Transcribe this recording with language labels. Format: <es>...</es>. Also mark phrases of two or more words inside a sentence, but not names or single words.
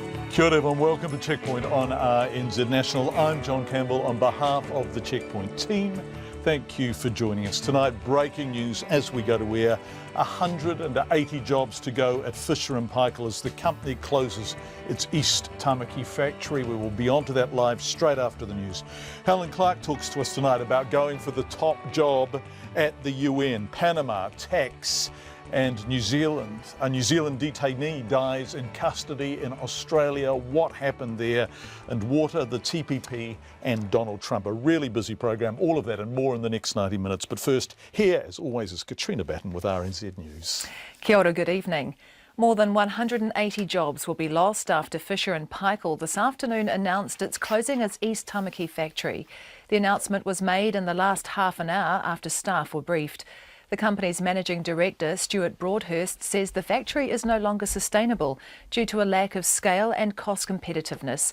<mi>Kia ora</mi> <en>everyone, welcome to Checkpoint on RNZ National. I'm John Campbell on behalf of the Checkpoint team. Thank you for joining us tonight. Breaking news as we go to air. 180 jobs to go at Fisher & Paykel as the company closes its East Tamaki factory. We will be on to that live straight after the news. Helen Clark talks to us tonight about going for the top job at the UN, Panama, tax, and New Zealand. A New Zealand detainee dies in custody in Australia. What happened there? And water, the TPP and Donald Trump. A really busy program. All of that and more in the next 90 minutes. But first, here as always is Katrina Batten with RNZ News.</en> <mi>Kia ora,</mi> <en>good evening. More than 180 jobs will be lost after Fisher & Paykel this afternoon announced it's closing its East Tamaki factory. The announcement was made in the last half an hour after staff were briefed. The company's managing director, Stuart Broadhurst, says the factory is no longer sustainable due to a lack of scale and cost competitiveness.</en>